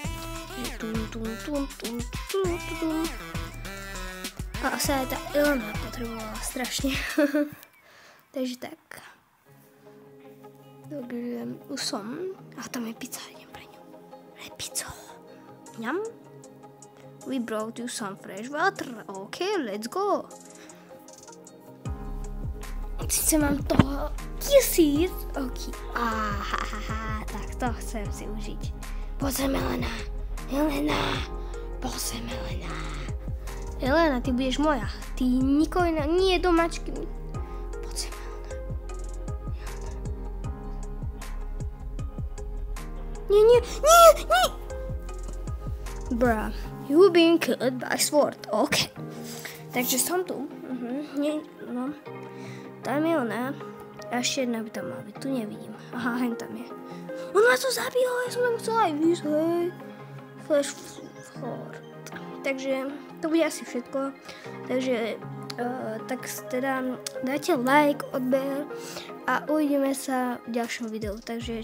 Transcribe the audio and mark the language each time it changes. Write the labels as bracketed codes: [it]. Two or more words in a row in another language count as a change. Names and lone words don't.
[sk] A asi aj tá Elena potrebovala strašne. Takže tak. Takže už som. A tam je pizza, idem pre ňu. Pre pizzu. Ňam. [en] We brought you some fresh water. OK, let's go. [sk] Sice mám toho 1000. OK. Tak to chcem si užiť. Poď sem, Elena. Elena. Poď sem, Elena. Elena, ty budeš moja. Ty nikoho iná. Nie, domačky. Poď sem, Elena. Nie. Bruh. [en] You been killed by sword. [sk] OK. Takže som tu. No. Tam je ona. A ešte jedna by tam mala byť. Tu nevidím. Aha, hen tam je. Ona to zabila, ja som tam chcela aj výsť, hej. [en] Flash forward. [sk] Takže to bude asi všetko. Takže tak teda dajte like, odber a uvidíme sa v ďalšom videu.